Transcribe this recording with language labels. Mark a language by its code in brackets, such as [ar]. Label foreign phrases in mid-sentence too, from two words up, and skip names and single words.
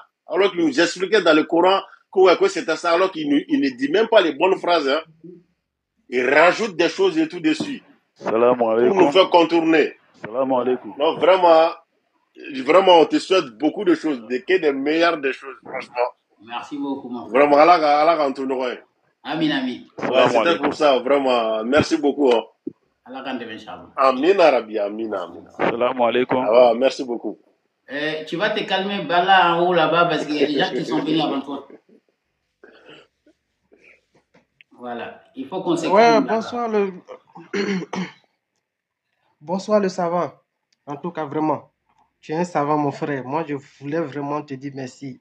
[fr] Alors qu'il nous expliquait dans le Coran que c'était ça, alors qu'il ne dit même pas les bonnes phrases. Hein. Il rajoute des choses et tout dessus. [ar] Salam alaikum. [fr] Pour nous faire contourner. [ar] Salam alaikum. [fr] Non, vraiment, on te souhaite beaucoup de choses, des meilleures des choses, franchement. Merci beaucoup, mon frère. Vraiment, Allah contournerait. [ar] Amin, amin. [fr] Ouais, c'était pour ça, vraiment. Merci beaucoup. Hein. [ar] Allah kandem, Inch'Allah. Amin, Arabi, amin, amin. Salam alaikum. [fr] Ah, merci beaucoup. Tu vas te calmer là en haut là-bas parce qu'il y a des gens qui sont venus avant toi. Voilà, il faut qu'on s'écoute. Ouais, bonsoir bonsoir le savant. En tout cas, vraiment, tu es un savant, mon frère. Moi, je voulais vraiment te dire merci.